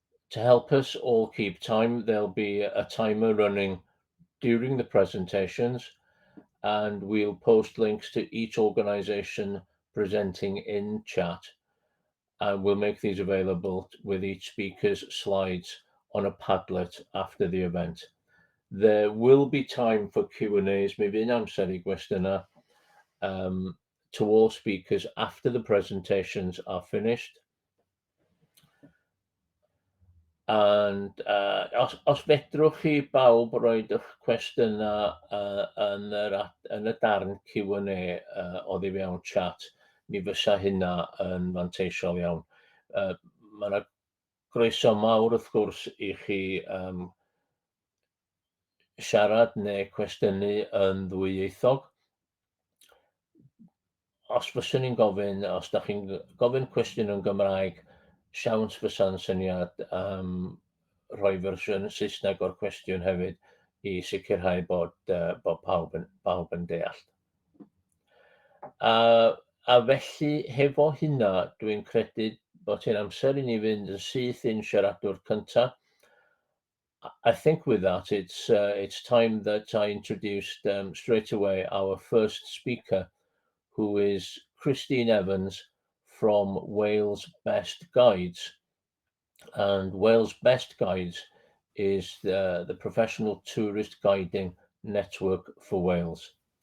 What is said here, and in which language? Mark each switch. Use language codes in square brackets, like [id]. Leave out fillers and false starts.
[en] To help us all keep time, there'll be a timer running during the presentations, and we'll post links to each organisation presenting in chat, and we'll make these available with each speaker's slides on a Padlet after the event. There will be time for Q&As, [cy] mi fydd amser I gwestiynau [en] to all speakers after the presentations are finished. [cy] And os fedrwch chi bawb roed eich cwestiynau yn y darn Q&A oddi fewn chat, mi fysa hynna yn fanteisiol iawn. Mae yna groeso mawr wrth gwrs i chi siarad neu cwestiynu yn ddwyieithog. Os fyswn i'n gofyn, os da chi'n gofyn cwestiwn yn Gymraeg, siawns fysa'n syniad rhoi fersiwn Saesneg o'r cwestiwn hefyd i sicrhau bod pawb yn deall. A felly, hefo hynna, dwi'n credu bod hi'n amser I ni fynd yn syth i'n siaradwr cyntaf. [en] I think with that, it's time that I introduced straight away our first speaker, who is Christine Evans from Wales Best Guides. And Wales Best Guides is the professional tourist guiding network for Wales.